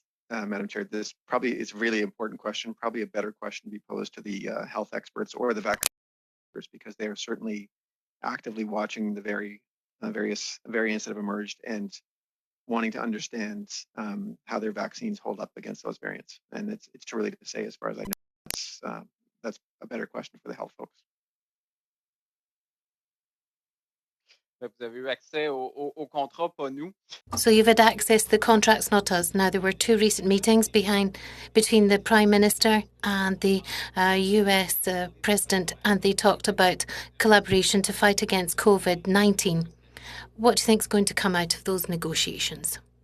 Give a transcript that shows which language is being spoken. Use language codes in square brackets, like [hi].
[en] Madam Chair, this probably is a really important question, probably a better question to be posed to the health experts or the vaccine experts, because they are certainly actively watching the various variants that have emerged and wanting to understand how their vaccines hold up against those variants. And it's too early to say, as far as I know. That's a better question for the health folks. [fr] Vous avez eu accès au contrat, pas nous. [en] So you've had access to the contracts, not us. Now, there were two recent meetings between the Prime Minister and the US President, and they talked about collaboration to fight against COVID-19. What do you think is going to come out of those negotiations?